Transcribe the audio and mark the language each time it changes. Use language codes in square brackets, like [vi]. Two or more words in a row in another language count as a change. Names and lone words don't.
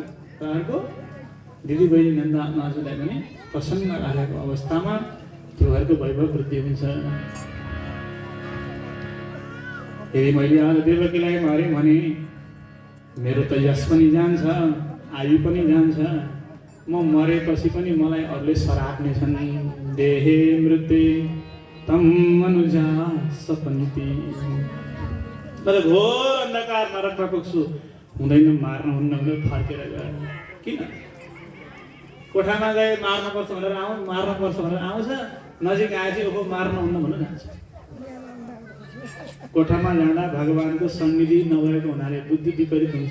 [ne] र अर्को दिदीबहिनी नन्दा आमाजुलाई पनि प्रसन्न राखेको अवस्थामा त्यो घरको वैभव वृद्धि हुन्छ। यदि मैले आज देवकीलाई मारेँ भने मेरो त यश पनि जान्छ, आयु पनि जान्छ। म मरेपछि पनि मलाई अरूले सराप्ने छन्। [sa] देहे मृत्युे तम अनुजा सपन्ति। [ne] तर घोर अन्धकार नरकमा पुग्छु, हुँदैन, मार्न हुन्न भनेर फर्केर गएर किन? कोठामा गए मार्नुपर्छ भनेर मार्नुपर्छ भनेर आउँछ, नजिक आएपछि ओहो मार्न हुन्न भनेर जान्छ। कोठामा जाँदा भगवानको सन्निधि नभएको हुनाले बुद्धि विपरीत हुन्छ।